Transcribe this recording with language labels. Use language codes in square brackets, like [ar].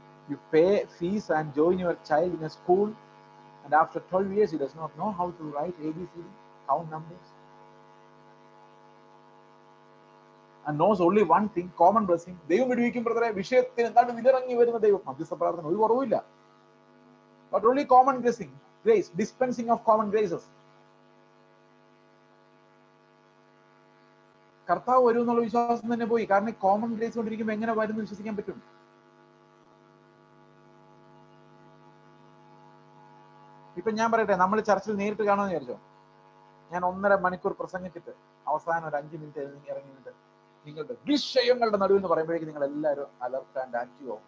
[en] You pay fees and join your child in a school and after 12 years he does not know how to write ABCD, count numbers, and knows only one thing, common blessing. [ml] ദൈവം വിടുവിക്കും ബ്രദറെ, വിഷയത്തിന് എന്താണ് വിലിറങ്ങി വരുന്ന ദൈവം. മധ്യസ്ഥ പ്രാർത്ഥന ഒരു കുറവില്ല. [en] But only common blessing, grace, dispensing of common graces. [ml] കർത്താവ് വരും എന്നുള്ള വിശ്വാസം തന്നെ പോയി. കാരണം കോമൺ ഗ്രേസ് കൊണ്ടിരിക്കുമ്പോൾ എങ്ങനെ വരുന്നു വിശ്വസിക്കാൻ പറ്റും? ഇപ്പൊ ഞാൻ പറയട്ടെ, നമ്മൾ ചർച്ചിൽ നേരിട്ട് കാണുമെന്ന് വിചാരിച്ചോ. ഞാൻ 1.5 മണിക്കൂർ പ്രസംഗിച്ചിട്ട് അവസാനം ഒരു 5 മിനിറ്റ് ഇറങ്ങിയിട്ട് നിങ്ങളുടെ വിഷയങ്ങളുടെ നടുവിൽ എന്ന് പറയുമ്പോഴേക്കും നിങ്ങൾ എല്ലാവരും [en] alert and active [ml] ആവും.